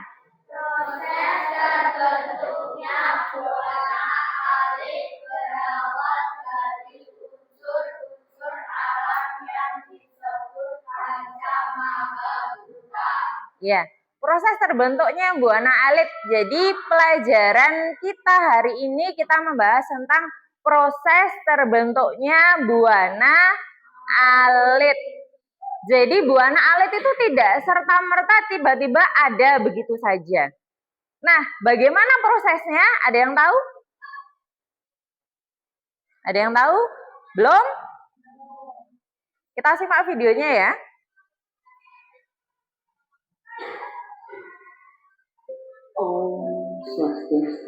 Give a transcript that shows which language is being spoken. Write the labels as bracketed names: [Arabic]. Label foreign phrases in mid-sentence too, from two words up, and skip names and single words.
[Indonesian] Proses terbentuknya buana alit berawal dari unsur-unsur alam yang disebut Pancamahabhuta. Ya, proses terbentuknya buana alit. Jadi pelajaran kita hari ini kita membahas tentang proses terbentuknya buana alit. Jadi buana alit itu tidak serta-merta tiba-tiba ada begitu saja. Nah, bagaimana prosesnya? Ada yang tahu? Ada yang tahu? Belum? Kita simak videonya ya. [Balinese] Om Swastiastu.